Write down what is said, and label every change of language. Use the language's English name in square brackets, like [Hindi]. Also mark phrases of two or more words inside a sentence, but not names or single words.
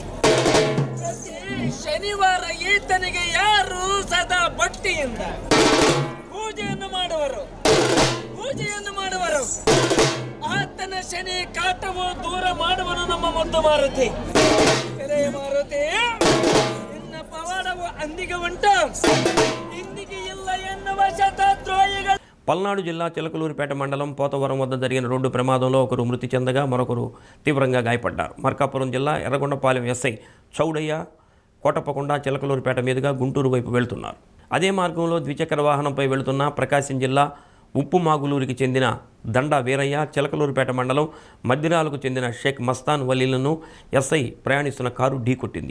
[Kannada] ಪ್ರತಿ ಶನಿವಾರ ಈತನಿಗೆ ಯಾರು ಸದಾ ಭಕ್ತಿಯಿಂದ ಪೂಜೆಯನ್ನು ಮಾಡುವರು ಆತನ ಶನಿ ಕಾಟವು ದೂರ ಮಾಡುವನು ನಮ್ಮ ಮುದ್ದು ಮಾರುತಿ. ಮಾರುತಿ, ನಿನ್ನ ಪವಾಡವು ಅಂದಿಗೆ ಉಂಟು, ಇಂದಿಗೆ ಇಲ್ಲ ಎನ್ನುವ ಶತದ್ರೋಹಿಗಳು. [Telugu] పల్నాడు జిల్లా చిలకలూరిపేట మండలం పోతవరం వద్ద జరిగిన రోడ్డు ప్రమాదంలో ఒకరు మృతి చెందగా మరొకరు తీవ్రంగా గాయపడ్డారు. మార్కాపురం జిల్లా ఎర్రగొండపాలెం ఎస్ఐ చౌడయ్య కోటప్పకొండ చిలకలూరిపేట మీదుగా గుంటూరు వైపు వెళుతున్నారు. అదే మార్గంలో ద్విచక్ర వాహనంపై వెళుతున్న ప్రకాశం జిల్లా ఉప్పుమాగులూరికి చెందిన దండా వీరయ్య, చిలకలూరిపేట మండలం మద్దిరాలకు చెందిన షేక్ మస్తాన్ వలీలను ఎస్ఐ ప్రయాణిస్తున్న కారు ఢీకొట్టింది.